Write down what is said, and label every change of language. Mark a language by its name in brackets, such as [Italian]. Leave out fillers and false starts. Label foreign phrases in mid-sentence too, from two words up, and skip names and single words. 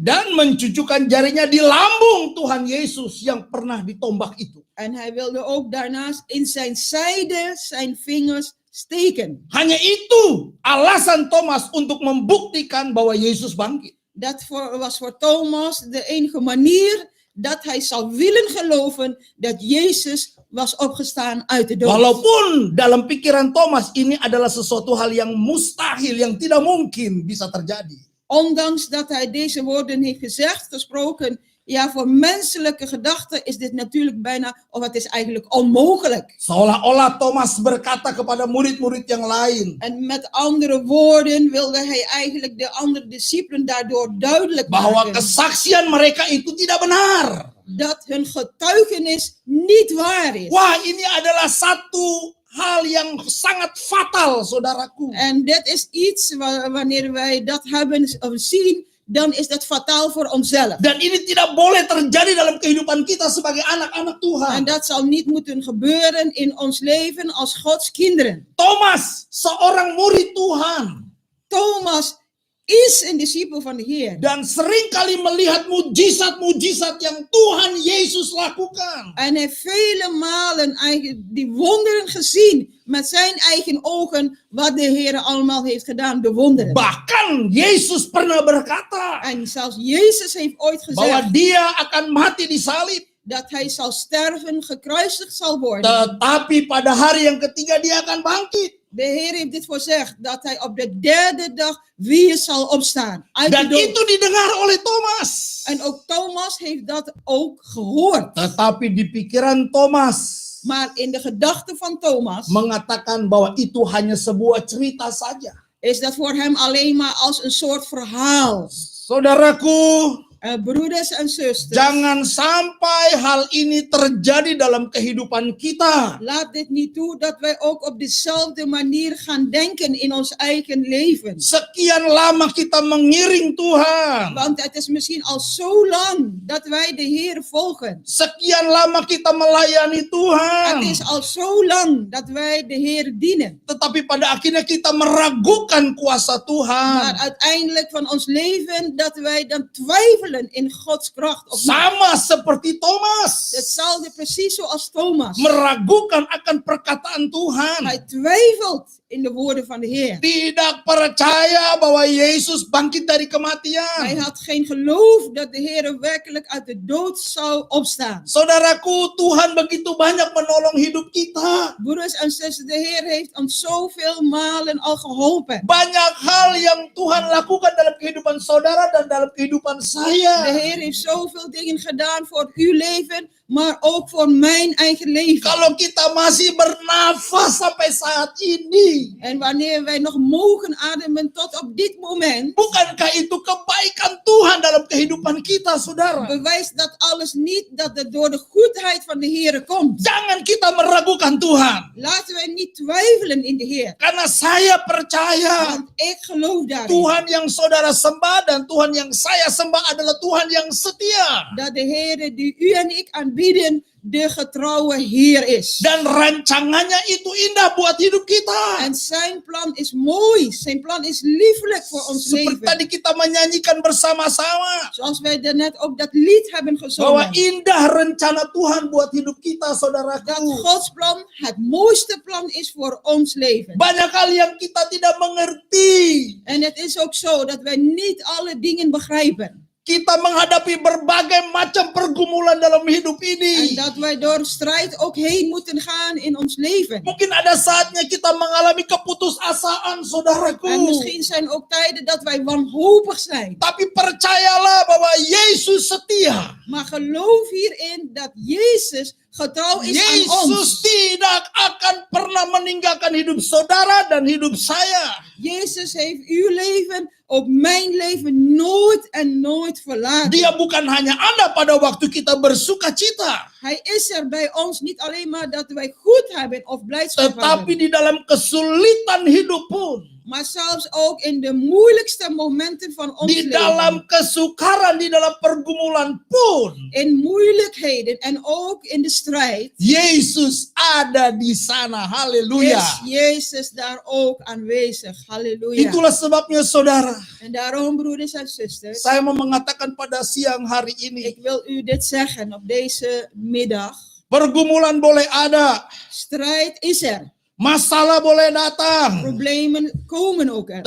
[Indonesian] Dan mencucukkan jarinya di lambung Tuhan Yesus yang pernah ditombak itu. [Dutch] En hij wilde ook daarnaast in zijn zijde zijn vingers steken. [Indonesian] Hanya itu alasan Thomas untuk membuktikan bahwa Yesus bangkit. [Dutch] Dat was voor Thomas de enige manier dat hij zou willen geloven dat Jezus was opgestaan uit de dood. [Indonesian] Walaupun dalam pikiran Thomas ini adalah sesuatu hal yang mustahil, yang tidak mungkin bisa terjadi. [Dutch] Ondanks dat hij deze woorden heeft gesproken, ja, voor menselijke gedachten is dit natuurlijk bijna, of het is eigenlijk onmogelijk. [Indonesian] Seolah-olah Thomas berkata kepada murid-murid yang lain, [Dutch] En met andere woorden wilde hij eigenlijk de andere discipelen daardoor duidelijk [Indonesian] bahwa [Dutch] maken [Indonesian] kesaksian mereka itu tidak benar. [Dutch] dat hun getuigenis niet waar is. [Indonesian] Wah, ini adalah satu hal yang sangat fatal, saudaraku. [Dutch] En dit is iets wanneer wij dat hebben of zien, dan is dat fataal voor onszelf. [Indonesian] Dan ini tidak boleh terjadi dalam kehidupan kita sebagai anak-anak [Dutch] En [Indonesian] Tuhan. [Dutch] dat zal niet moeten gebeuren in ons leven als Gods kinderen. [Indonesian] Thomas, seorang murid Tuhan, [Dutch] Thomas is een discipel van de Heer. [Indonesian] dan seringkali melihat mujizat-mujizat yang Tuhan Yesus lakukan. [Dutch] En hij heeft vele malen eigenlijk die wonderen gezien met zijn eigen ogen wat de Heer allemaal heeft gedaan, de wonderen. [Indonesian] Bahkan Yesus pernah berkata [Dutch] En zelfs Jezus heeft ooit [Indonesian] bahwa [Dutch] gezegd [Indonesian] dia akan mati di salib, [Dutch] dat hij zal sterven, gekruisigd zal worden. [Indonesian] tetapi pada hari yang ketiga dia akan bangkit. [Dutch] De Heer heeft dit voorzegd, dat hij op de derde dag weer zal opstaan. Uit de [Indonesian] Dan [Dutch] dood. [Indonesian] itu didengar oleh Thomas. [Dutch] En ook Thomas heeft dat ook gehoord. [Indonesian] Tetapi di pikiran Thomas [Dutch] Maar in de gedachten van Thomas [Indonesian] mengatakan bahwa itu hanya sebuah cerita saja. [Dutch] is dat voor hem alleen maar als een soort verhaal. [Indonesian] Saudaraku, [Dutch] Broeders en zusters, [Indonesian] jangan sampai hal ini terjadi dalam kehidupan kita. [Dutch] laat dit niet toe dat wij ook op dezelfde manier gaan denken in ons eigen leven. [Indonesian] Sekian lama kita mengiring Tuhan. [Dutch] Want het is misschien al zo lang dat wij de Heer volgen. [Indonesian] Sekian lama kita melayani Tuhan. [Dutch] Het is al zo lang dat wij de Heer dienen. [Indonesian] Tetapi pada akhirnya kita meragukan kuasa [Dutch] Maar [Indonesian] Tuhan. [Dutch] uiteindelijk van ons leven dat wij dan twijfelen in Gods kracht. Of niet. [Indonesian] Sama seperti Thomas. [Dutch] Hetzelfde precies zoals Thomas. [Indonesian] Meragukan akan perkataan Tuhan. [Dutch] Hij twijfelt in de woorden van de Heer. [Indonesian] Tidak percaya bahwa Yesus bangkit dari [Dutch] Hij [Indonesian] kematian. [Dutch] had geen geloof dat de Heer werkelijk uit de dood zou opstaan. [Indonesian] Saudaraku, Tuhan begitu banyak menolong hidup kita. [Dutch] Broeders en zussen, de Heer heeft ons zoveel malen al geholpen. [Indonesian] Banyak hal yang Tuhan lakukan dalam kehidupan saudara dan dalam kehidupan [Dutch] De [Indonesian] saya. [Dutch] Heer heeft zoveel dingen gedaan voor uw leven, maar ook voor mijn eigen leven. [Indonesian] Kalau kita masih bernafas sampai saat ini, [Dutch] En wanneer wij nog mogen ademen tot op dit moment, [Indonesian] bukankah itu kebaikan Tuhan dalam kehidupan kita, saudara? [Dutch] bewijst dat alles niet dat het door de goedheid van de Heer komt. [Indonesian] Jangan kita meragukan Tuhan. [Dutch] Laten wij niet twijfelen in de Heer. [Indonesian] Karena saya percaya [Dutch] Want ik geloof daarin [Indonesian] Tuhan yang saudara sembah dan Tuhan yang saya sembah adalah Tuhan yang setia. [Dutch] dat de Heer die u en ik aanbieden, de getrouwe Heer is. [Indonesian] Dan rancangannya itu indah buat hidup kita. [Dutch] En zijn plan is mooi. Zijn plan is liefelijk voor ons [Indonesian] Seperti [Dutch] leven. [Indonesian] tadi kita menyanyikan bersama-sama. [Dutch] Zoals wij daarnet ook dat lied hebben [Indonesian] Bahwa [Dutch] gezongen. [Indonesian] indah rencana Tuhan buat hidup kita, [Dutch] Dat [Indonesian] saudaraku. [Dutch] Gods plan het mooiste plan is voor ons leven. [Indonesian] Banyak hal yang kita tidak mengerti. [Dutch] En het is ook zo dat wij niet alle dingen begrijpen. [Indonesian] Kita menghadapi berbagai macam pergumulan dalam hidup [Dutch] En [Indonesian] ini. [Dutch] dat wij door strijd ook heen moeten gaan in ons leven. [Indonesian] Mungkin ada saatnya kita mengalami keputusasaan, [Dutch] En [Indonesian] saudaraku. [Dutch] misschien zijn ook tijden dat wij wanhopig zijn. [Indonesian] Tapi percayalah bahwa Yesus setia. [Dutch] Maar geloof hierin dat Jezus getrouw is aan [Indonesian] Yesus [Dutch] ons. [Indonesian] tidak akan pernah meninggalkan hidup saudara dan hidup saya. [Dutch] Jezus heeft uw leven, ook mijn leven, nooit en nooit verlaten. [Indonesian] Dia bukan hanya ada pada waktu kita bersuka cita, [Dutch] Hij is er bij ons niet alleen maar dat wij goed hebben of blijdschap [Indonesian] tetapi [Dutch] hebben. [Indonesian] di dalam kesulitan hidup pun [Dutch] Maar zelfs ook in de moeilijkste momenten van ons [Indonesian] di dalam [Dutch] leven. [Indonesian] kesukaran, di dalam pergumulan pun, [Dutch] In moeilijkheden en ook in de strijd. [Indonesian] Yesus ada di sana. Haleluya. [Dutch] Is Jezus daar ook aanwezig. Halleluja. [Indonesian] Itulah sebabnya saudara, [Dutch] En daarom, broeders en zusters, [Indonesian] saya mau mengatakan pada siang hari ini, [Dutch] ik wil u dit zeggen op deze middag. [Indonesian] pergumulan boleh ada, [Dutch] Strijd is er. [Indonesian] masalah boleh datang, [Dutch] Problemen komen ook er.